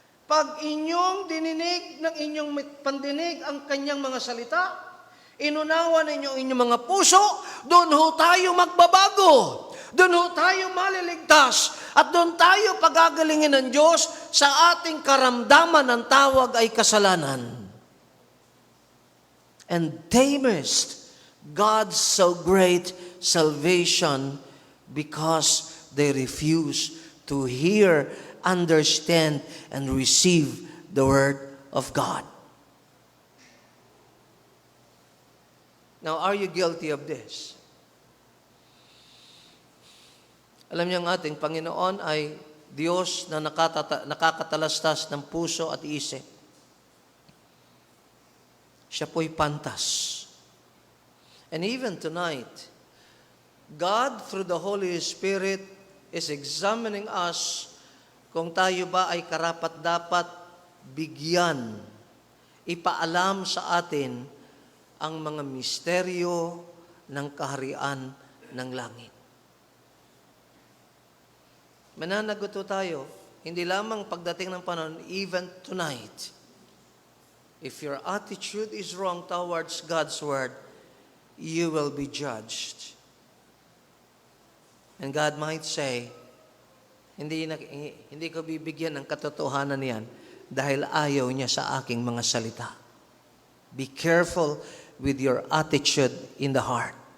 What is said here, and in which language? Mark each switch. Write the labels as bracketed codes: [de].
[tl] Pag inyong dininig ng inyong pandinig ang kanyang mga salita, inunawa ninyo ang inyong mga puso, doon ho tayo magbabago. Doon ho tayo maliligtas. At doon tayo pagagalingin ng Diyos sa ating karamdaman ng tawag ay kasalanan. [en] And they missed God's so great salvation because they refuse to hear, understand, and receive the Word of God. Now, are you guilty of this? [tl] Alam niyo ang ating Panginoon ay Diyos na nakakatalastas ng puso at isip. Siya po'y pantas. [en] And even tonight, God, through the Holy Spirit, is examining us [tl] kung tayo ba ay karapat-dapat bigyan, ipaalam sa atin ang mga misteryo ng kaharian ng langit. Mananagot tayo, hindi lamang pagdating ng panahon, [en] even tonight. If your attitude is wrong towards God's Word, you will be judged. And God might say, [tl] hindi ko bibigyan ng katotohanan niyan dahil ayaw niya sa aking mga salita. [en] Be careful with your attitude in the heart.